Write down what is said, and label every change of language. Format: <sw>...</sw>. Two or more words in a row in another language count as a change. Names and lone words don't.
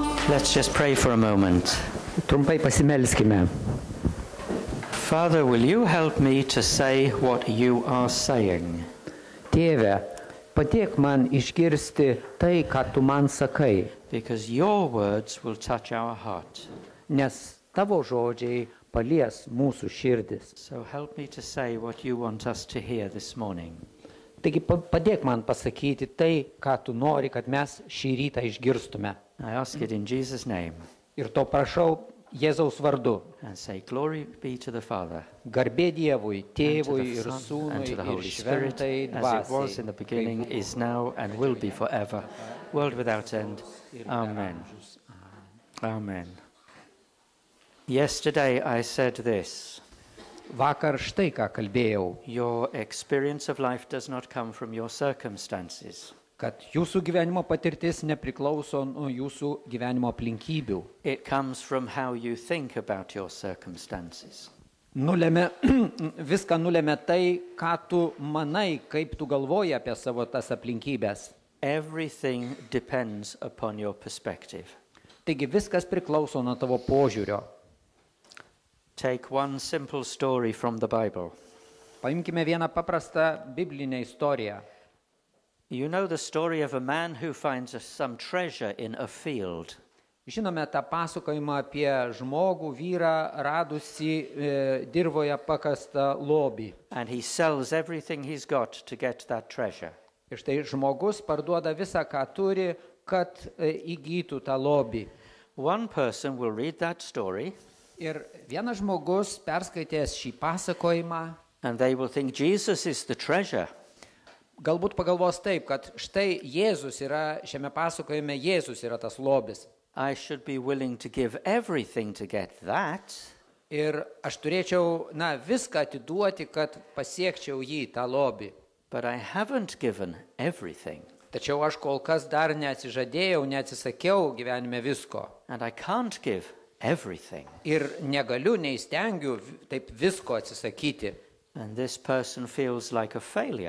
<en>Let's just pray for a moment.</en> <lt>Trumpai pasimelskime.</lt> <en>Father, will you help me to say what you are saying?</en> <lt>Tėve, padėk man išgirsti tai, ką tu man sakai,</lt> <en>Because your words will touch our heart.</en> <lt>nes tavo žodžiai palies mūsų širdis.</lt> <en>So help me to say what you want us to hear this morning.</en> <lt>Taigi padėk man pasakyti tai, ką tu nori, kad mes šį rytą išgirstume.</lt> <en>I ask it in Jesus' name</en> <lt>Ir to prašau Jėzaus vardu.</lt> <en>and say, Glory be to the Father,</en> <lt>Garbė Dievui,</lt> <en>and to</en> <lt>Tėvui</lt> <en>the</en> <lt>ir</lt> <en>Son,</en> <lt>Sūnui</lt> <en>and to the</en> <lt>ir</lt> <en>Holy Spirit,</en> <lt>Šventai</lt> <en>as it was in the</en> <lt>Dvasiai.</lt> <en>beginning, is now, and will be forever, world without end. Amen. Amen. Yesterday I said this.</en> <lt>Vakar štai ką kalbėjau,</lt> <en>Your experience of life does not come from your circumstances.</en> <lt>kad jūsų gyvenimo patirtis nepriklauso nuo jūsų gyvenimo aplinkybių.</lt> <en>It comes from how you think about your circumstances.</en> <lt>Viską nulėmė tai, ką tu manai, kaip tu galvoji apie savo tas aplinkybės.</lt> <en>Everything depends upon your perspective.</en> <lt>Taigi viskas priklauso nuo tavo požiūrio.</lt> <en>Take one simple story from the Bible.</en> <lt>Paimkime vieną paprastą biblinę istoriją.</lt> <en>You know the story of a man who finds some treasure in a field.</en> <lt>Žinome tą pasakojimą apie žmogų, vyrą, radusi dirvoje pakastą lobį.</lt> <en>And he sells everything he's got to get that treasure.</en> <lt>Ir štai žmogus parduoda visą, ką turi, kad įgytų tą lobį.</lt> <en>One person will read that story</en> <lt>Ir vienas žmogus perskaitęs šį pasakojimą,</lt> <en>and they will think Jesus is the treasure.</en> <lt>galbūt pagalvos taip, kad štai Jėzus yra, šiame pasakojime Jėzus yra tas lobis.</lt> <en>I should be willing to give everything to get that.</en> <lt>Ir aš turėčiau, viską atiduoti, kad pasiekčiau jį, tą lobį.</lt> <en>But I haven't given everything.</en> <lt>Tačiau aš kol kas dar neatsižadėjau, neatsisakiau gyvenime visko.</lt> <en>And I can't give everything.</en> <lt>Ir negaliu, neįstengiu taip visko atsisakyti.</lt> <en>And this person feels like a failure.</en>